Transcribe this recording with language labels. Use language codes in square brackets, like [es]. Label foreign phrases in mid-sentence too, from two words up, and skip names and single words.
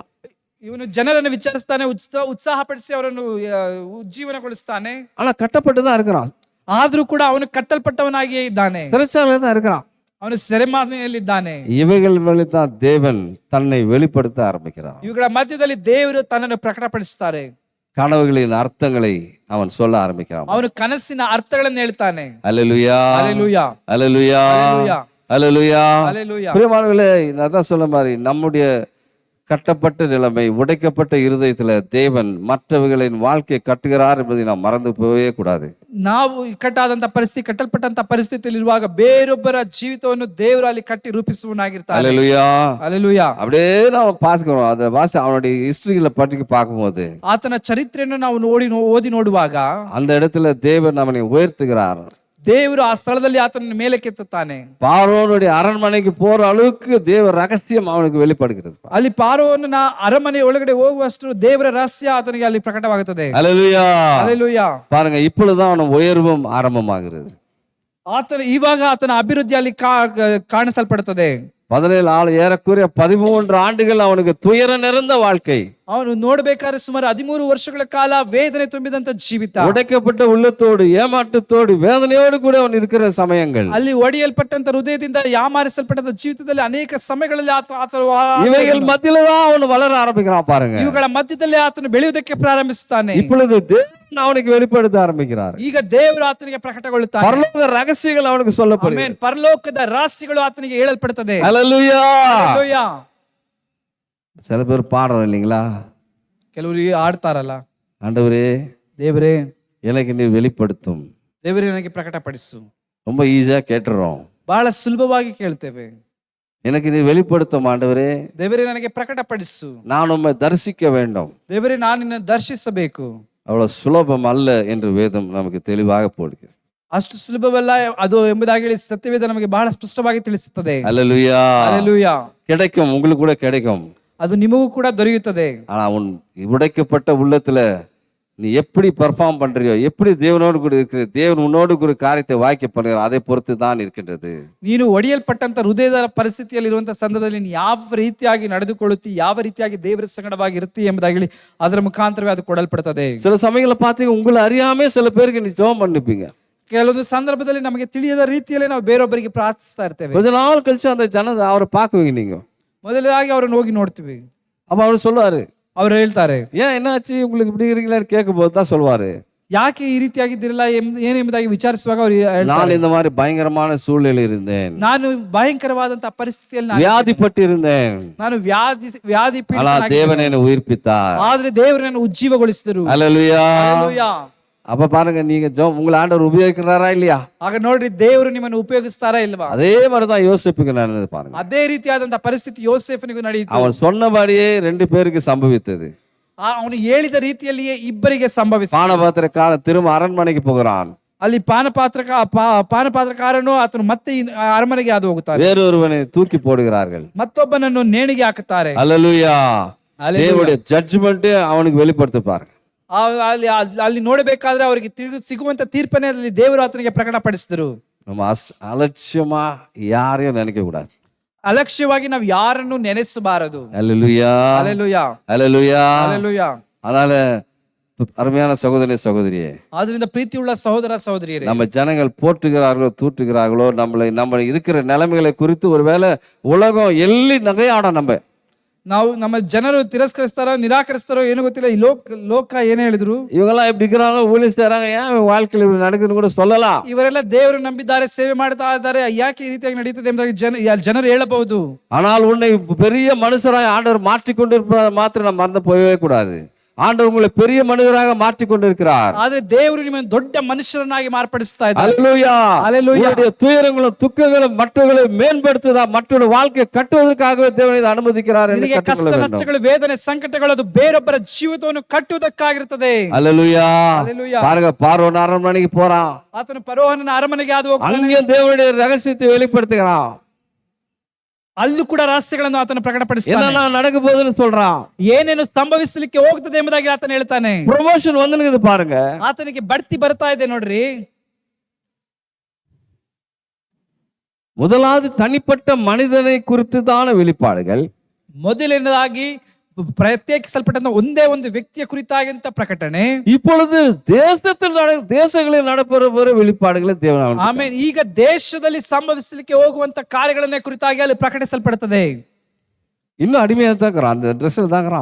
[kn] ಇವನು ಜನರನ್ನು ವಿಚಾರಿಸ್ತಾನೆ, ಉತ್ಸಾಹಪಡಿಸಿ ಅವರನ್ನು ಉಜ್ಜೀವನಗೊಳಿಸ್ತಾನೆ. [ta] ஆனா கட்டப்பட்டு தான் இருக்கிறான். [kn] ಆದ್ರೂ ಕೂಡ ಅವನು ಕಟ್ಟಲ್ಪಟ್ಟವನಾಗಿಯೇ ಇದ್ದಾನೆ. [ta] சிறைச்சாலையில தான் இருக்கிறான். [kn] ಅವನು ಸೆರೆಮನೆಯಲ್ಲಿದ್ದಾನೆ. [ta] இவைகள் தான் தேவன் தன்னை வெளிப்படுத்த ஆரம்பிக்கிறான். [kn] ಇವುಗಳ ಮಧ್ಯದಲ್ಲಿ ದೇವರು ತನ್ನನ್ನು ಪ್ರಕಟಪಡಿಸುತ್ತಾರೆ. [ta] கனவுகளின் அர்த்தங்களை அவன் சொல்ல ஆரம்பிக்கிறான். [kn] ಅವನು ಕನಸಿನ ಅರ್ಥಗಳನ್ನು ಹೇಳ್ತಾನೆ. [ta] அல்லேலூயா, [kn] ಹಲ್ಲೆಲೂಯಾ, [ta] அல்லேலூயா, [kn] ಹಲ್ಲೆಲೂಯಾ, [ta] அல்லேலூயா. [kn] ಹಲ್ಲೆಲೂಯಾ. [ta] பிரியமானவர்களே, நான் தான் சொல்ல மாதிரி நம்முடைய கட்டப்பட்ட நிலைமை, உடைக்கப்பட்ட இருதயத்துல தேவன் மற்றவர்களின் வாழ்க்கையை கட்டுகிறார் என்பதை நாம் மறந்து போகவே கூடாது. [kn] ನಾವು ಇಕ್ಕಟ್ಟಾದಂತ ಪರಿಸ್ಥಿತಿ, ಕಟ್ಟಲ್ಪಟ್ಟಂತ ಪರಿಸ್ಥಿತಿಯಲ್ಲಿರುವಾಗ ಬೇರೊಬ್ಬರ ಜೀವಿತವನ್ನು ದೇವರು ಅಲ್ಲಿ ಕಟ್ಟಿ ರೂಪಿಸುವನಾಗಿರ್ತಾನೆ. [ta] அல்லேலூயா. [kn] ಹಲ್ಲೆಲೂಯಾ. அப்படியே ನಾವು ಪಾಸ್ಕರೋம். [ta] அதை அவனுடைய ஹிஸ்டரிகளை பற்றி பார்க்கும்போது [kn] ಆತನ ಚರಿತ್ರೆಯನ್ನು ನಾವು ಓದಿ ನೋಡುವಾಗ [ta] அந்த இடத்துல தேவன் அவனை உயர்த்துகிறார். [kn] ದೇವರು ಆ ಸ್ಥಳದಲ್ಲಿ ಆತನನ್ನು ಮೇಲಕ್ಕೆತ್ತುತ್ತಾನೆ. [ta] பார்வோனுடைய அரண்மனைக்கு போற அளவுக்கு தேவ ரகசியம் அவனுக்கு வெளிப்படுகிறது. [kn] ಅಲ್ಲಿ ಪಾರೋವನ ಅರಮನೆ ಒಳಗಡೆ ಹೋಗುವಷ್ಟು ದೇವರ ರಹಸ್ಯ ಆತನಿಗೆ ಅಲ್ಲಿ ಪ್ರಕಟವಾಗುತ್ತದೆ. [ta] அல்லேலூயா. [kn] ಹಲ್ಲೆಲೂಯಾ. [ta] பாருங்க, இப்பொழுதுதான் அவன் உயர்வும் ஆரம்பமாகிறது. [kn] ಇವಾಗ ಆತನ ಅಭಿವೃದ್ಧಿ ಅಲ್ಲಿ ಕಾಣಿಸಲ್ಪಡುತ್ತದೆ. [ta] 17 ஏறக்குறைய 13 ஆண்டுகள் அவனுக்கு துயர நிறைந்த வாழ்க்கை. [kn] ಅವನು ನೋಡ್ಬೇಕಾದ್ರೆ ಸುಮಾರು 13 ವರ್ಷಗಳ ಕಾಲ ವೇದನೆ ತುಂಬಿದಂತ ಜೀವಿತ, [ta] உடைக்கப்பட்ட உள்ளத்தோடு, ஏமாற்றத்தோடு, வேதனையோடு கூட அவன் இருக்கிற சமயங்கள். [kn] ಅಲ್ಲಿ ಒಡೆಯಲ್ಪಟ್ಟಂತ ಹೃದಯದಿಂದ ಯಾಮಾರಿಸಲ್ಪಟ್ಟಂತ ಜೀವಿತದಲ್ಲಿ ಅನೇಕ ಸಮಯಗಳಲ್ಲಿ [ta] இவைகள் மத்தியில தான் அவன் வளர ஆரம்பிக்கிறான். பாருங்க, [kn] ಇವುಗಳ ಮಧ್ಯದಲ್ಲಿ ಆತನು ಬೆಳೆಯುವುದಕ್ಕೆ ಪ್ರಾರಂಭಿಸುತ್ತಾನೆ. [ta] இப்பொழுது தேவன் அவனுக்கு வெளிப்படுத்த ஆரம்பிக்கிறார். [kn] ಈಗ ದೇವರು ಆತನಿಗೆ ಪ್ರಕಟಗೊಳ್ಳುತ್ತಾನೆ. [ta] பரலோக ரகசியங்கள் அவனுக்கு சொல்லப்படுகிறது. [kn] ಆಮೆನ್. ಪರಲೋಕದ ರಹಸ್ಯಗಳು ಆತನಿಗೆ ಹೇಳಲ್ಪಡುತ್ತದೆ. [ta] ஹல்லேலூயா. [kn] ಹಲ್ಲೆಲೂಯಾ. [ta] சில பேர் பாடுறோம் இல்லைங்களா, [kn] ಕೆಲವರು ಆಡ್ತಾರಲ್ಲ, [ta] ஆண்டவரே [kn] ದೇವರೇ [ta] எனக்கு நீ வெளிப்படுத்தும். [kn] ದೇವರೇ ನನಗೆ ಪ್ರಕಟಪಡಿಸು. [ta] ரொம்ப ஈஸியா கேட்டுறோம். [kn] ಬಹಳ ಸುಲಭವಾಗಿ ಕೇಳ್ತೇವೆ. [ta] எனக்கு நீ வெளிப்படுத்தும் ஆண்டவரே, [kn] ದೇವರೇ ನನಗೆ ಪ್ರಕಟಪಡಿಸು. [ta] நான் உம்மை தரிசிக்க வேண்டும். [kn] ದೇವರೇ ನಾನು ನಿನ್ನ ದರ್ಶಿಸಬೇಕು. [ta] அவ்வளவு சுலபம் அல்ல என்று வேதம் நமக்கு தெளிவாக போடுகிறது. [kn] ಅಷ್ಟು ಸುಲಭವಲ್ಲ ಅದು ಎಂಬುದಾಗಿ ಹೇಳಿ ಸತ್ಯವೇದ ನಮಗೆ ಬಹಳ ಸ್ಪಷ್ಟವಾಗಿ ತಿಳಿಸುತ್ತದೆ. [ta] அல்லேலூயா. [kn] ಹಲ್ಲೆಲೂಯಾ. [ta] கிடைக்கும், உங்களுக்கு கூட கிடைக்கும். [kn] ಅದು ನಿಮಗೂ ಕೂಡ ದೊರೆಯುತ್ತದೆ. [ta] ஆனா உன் உடைக்கப்பட்ட உள்ளத்துல நீ எப்படி பெர்ஃபார்ம் பண்றியோ, எப்படி தேவனோடு கூட இருக்கிற, தேவன் உன்னோடு கூட காரியத்தை வாய்க்க பண்ணுகிறார், அதை பொறுத்து தான் இருக்கின்றது. [kn] ನೀನು ಒಡೆಯಲ್ಪಟ್ಟಂತ ಹೃದಯದ ಪರಿಸ್ಥಿತಿಯಲ್ಲಿರುವಂತಹ ಸಂದರ್ಭದಲ್ಲಿ ನೀನು ಯಾವ ರೀತಿಯಾಗಿ ನಡೆದುಕೊಳ್ಳುತ್ತಿ, ಯಾವ ರೀತಿಯಾಗಿ ದೇವರ ಸಂಗಡವಾಗಿ ಇರ್ತಿ ಎಂಬುದಾಗಿ ಹೇಳಿ ಅದರ ಮುಖಾಂತರವೇ ಅದು ಕೊಡಲ್ಪಡುತ್ತದೆ. [ta] சில சமயங்களை பார்த்தீங்க, உங்களை அறியாமே சில பேருக்கு நீ ஜெபம் பண்ணிப்பீங்க. [kn] ಕೆಲವೊಂದು ಸಂದರ್ಭದಲ್ಲಿ ನಮಗೆ ತಿಳಿಯದ ರೀತಿಯಲ್ಲಿ ನಾವು ಬೇರೊಬ್ಬರಿಗೆ ಪ್ರಾರ್ಥಿಸ್ತಾ ಇರ್ತೇವೆ. [ta] கொஞ்ச நாள் கழிச்சு அந்த அவரை பார்க்குவீங்க. நீங்க [kn] ಮೊದಲಾಗಿ ಅವರನ್ನು ಹೋಗಿ ನೋಡ್ತೀವಿ. [ta] அப்ப அவர் சொல்லுவாரு, [kn] ಅವರು ಹೇಳ್ತಾರೆ, [ta] ஏன் என்னாச்சு உங்களுக்கு இப்படி இருக்கீங்களான்னு கேட்கும் போது தான் சொல்லுவாரு, [kn] ಯಾಕೆ ಈ ರೀತಿಯಾಗಿದ್ದಿರಲ್ಲ ಏನೆಂಬುದಾಗಿ ವಿಚಾರಿಸುವಾಗ ಅವರು [ta] நான் இந்த மாதிரி பயங்கரமான சூழ்நிலை இருந்தேன், [kn] ನಾನು ಭಯಂಕರವಾದಂತಹ ಪರಿಸ್ಥಿತಿಯಲ್ಲಿ [ta] வியாதிப்பட்டு இருந்தேன், [kn] ನಾನು ವ್ಯಾಧಿ [ta] ஆனா தேவன் என்னை உயிர்ப்பித்தார். [kn] ಆದ್ರೆ ದೇವರು ನನ್ನ ಉಜ್ಜೀವಗೊಳಿಸಿದರು. [ta] அல்லேலூயா. [kn] ಹಲ್ಲೆಲೂಯಾ. [ta] அப்ப பாருங்க, நீங்க உங்களை ஆண்டவர் உபயோகிக்கிறாரா இல்லையா? [kn] ಆಗ ನೋಡ್ರಿ, ದೇವರು ನಿಮ್ಮನ್ನು ಉಪಯೋಗಿಸ್ತಾರಾ ಇಲ್ವಾ? [ta] அதே மாதிரிதான் யோசிப்புக்கு நடந்தது. பாருங்க, [kn] ಅದೇ ರೀತಿಯಾದಂತಹ ಪರಿಸ್ಥಿತಿ ಯೋಸೇಫನಿಗೂ ನಡೆಯಿತು. [ta] அவன் சொன்னபடியே 2 பேருக்கு சம்பவித்தது. [kn] ಅವನು ಹೇಳಿದ ರೀತಿಯಲ್ಲಿಯೇ ಇಬ್ಬರಿಗೆ ಸಂಭವಿಸಿತು. [ta] பானபாத்திரக்காரன் திரும்ப அரண்மனைக்கு போகிறான். [kn] ಅಲ್ಲಿ ಪಾನಪಾತ್ರಕಾರನು ಆತನು ಮತ್ತೆ ಅರಮನೆಗೆ ಹಾದು ಹೋಗುತ್ತಾನೆ. [ta] வேறொருவனை தூக்கி போடுகிறார்கள். [kn] ಮತ್ತೊಬ್ಬನನ್ನು ನೇಣಿಗೆ ಹಾಕುತ್ತಾರೆ. [ta] அல்லேலூயா. தேவனுடைய ஜட்ஜ்மெண்ட் அவனுக்கு வெளிப்படுத்த பாருங்க. [kn] ಅಲ್ಲಿ ನೋಡಬೇಕಾದ್ರೆ ಅವರಿಗೆ ಸಿಗುವಂತ ತೀರ್ಪನ್ನೇ ಅಲ್ಲಿ ದೇವರು ಆತನಿಗೆ ಪ್ರಕಟಪಡಿಸಿದರು. [ta] நம்ம அலட்சியமா யாரையும் நினைக்க கூடாது. [kn] ಅಲಕ್ಷ್ಯವಾಗಿ ನಾವು ಯಾರನ್ನು ನೆನೆಸಬಾರದು. [ta] அல்லேலூயா. [kn] ಹಲ್ಲೆಲೂಯಾ. [ta] அல்லேலூயா. [kn] ಹಲ್ಲೆಲೂಯಾ. [ta] அதனால அருமையான சகோதரி சகோதரியே, [kn] ಆದ್ರಿಂದ ಪ್ರೀತಿಯುಳ್ಳ ಸಹೋದರ ಸಹೋದರಿಯರೇ, [ta] நம்ம ஜனங்கள் போற்றுகிறார்களோ தூற்றுகிறார்களோ, நம்ம இருக்கிற நிலைமைகளை குறித்து ஒருவேளை உலகம் எள்ளி நகையாடும். [kn] ನಮ್ಮ ಜನರು ತಿರಸ್ಕರಿಸ್ತಾರೋ ನಿರಾಕರಿಸ್ತಾರೋ ಏನೋ ಗೊತ್ತಿಲ್ಲ. ಈ ಲೋಕ ಏನೇ ಹೇಳಿದ್ರು, [ta] இவங்கெல்லாம் எப்படி இருக்கிறாங்க, ஊழியம் செய்றாங்க, ஏன் வாழ்க்கையில் இப்படி நடக்குதுன்னு கூட சொல்லலாம். [kn] ಇವರೆಲ್ಲ ದೇವರು ನಂಬಿದ್ದಾರೆ, ಸೇವೆ ಮಾಡ್ತಾ ಇದ್ದಾರೆ, ಯಾಕೆ ಈ ರೀತಿಯಾಗಿ ನಡೀತದೆ ಎಂಬುದಾಗಿ ಜನರು ಹೇಳಬಹುದು. [ta] ஆனால் உன்னை பெரிய மனுஷராய் ஆண்டவர் மாற்றிக்கொண்டிருப்பதை மாத்திரம் நம்ம மறந்து போகவே கூடாது. ஆண்டவர் உங்களை பெரிய மனிதராக மாற்றிக் கொண்டிருக்கிறார். [kn] ಆದ್ರೆ ದೇವರು ನಿಮ್ಮನ್ನು ದೊಡ್ಡ ಮನುಷ್ಯರನ್ನಾಗಿ ಮಾರ್ಪಡಿಸ್ತಾ ಇದ್ದಾರೆ. [ta] அல்லேலூயா. அல்லேலூயா. உங்களுடைய துயரங்களும் துக்கங்களும் மற்றவர்களை மேம்படுத்துதா, மற்றவருடைய வாழ்க்கையை கட்டுவதற்காகவே தேவன் இதை அனுமதிக்கிறார். [kn] ನಿನಗೆ ಕಷ್ಟ ನಷ್ಟಗಳು, ವೇದನೆ, ಸಂಕಟಗಳು ಅದು ಬೇರೊಬ್ಬರ ಜೀವಿತವನ್ನು ಕಟ್ಟುವುದಕ್ಕಾಗಿರುತ್ತದೆ. [ta] அல்லேலூயா. அல்லேலூயா. பாருங்க, பார்வோன் அரண்மனைக்கு போறான். [kn] ಆತನು ಫರೋಹನ ಅರಮನೆಗೆ ಹಾದು ಹೋಗ್ತಾನೆ. [ta] அங்கேயும் தேவனுடைய ரகசியத்தை வெளிப்படுத்துகிறான். [kn] ಅಲ್ಲೂ ಕೂಡ ರಹಸ್ಯಗಳನ್ನು ಆತನು ಪ್ರಕಟಪಡಿಸ್ತಾನೆ. [ta] என்ன நடக்க போகுதுன்னு சொல்றான். [kn] ಏನೇನು ಸಂಭವಿಸಲಿಕ್ಕೆ ಹೋಗ್ತದೆ ಎಂಬುದಾಗಿ ಆತನು ಹೇಳ್ತಾನೆ. [ta] ப்ரமோஷன் வந்துனுக்குது பாருங்க. [kn] ಆತನಿಗೆ ಬಡ್ತಿ ಬರ್ತಾ ಇದೆ ನೋಡ್ರಿ. [ta] முதலாவது தனிப்பட்ட மனிதனை குறித்துதான வெளிப்பாடுகள். [kn] ಮೊದಲನೇದಾಗಿ ಪ್ರತ್ಯೇಕಿಸಲ್ಪಟ್ಟಂತ ಒಂದೇ ಒಂದು ವ್ಯಕ್ತಿಯ ಕುರಿತಾಗಿಂತ ಪ್ರಕಟಣೆ. [ta] இப்பொழுது தேசங்களில் நடப்பெற வெளிப்பாடுகளை தேவன். [kn] ಆಮೇಲೆ ಈಗ ದೇಶದಲ್ಲಿ ಸಂಭವಿಸಲಿಕ್ಕೆ ಹೋಗುವಂತ ಕಾರ್ಯಗಳನ್ನೇ ಕುರಿತಾಗಿ ಅಲ್ಲಿ ಪ್ರಕಟಿಸಲ್ಪಡುತ್ತದೆ. [ta] இன்னும் அடிமையா தான் இருக்கிறான், அந்த ட்ரெஸ்ல தான் இருக்கிறான்.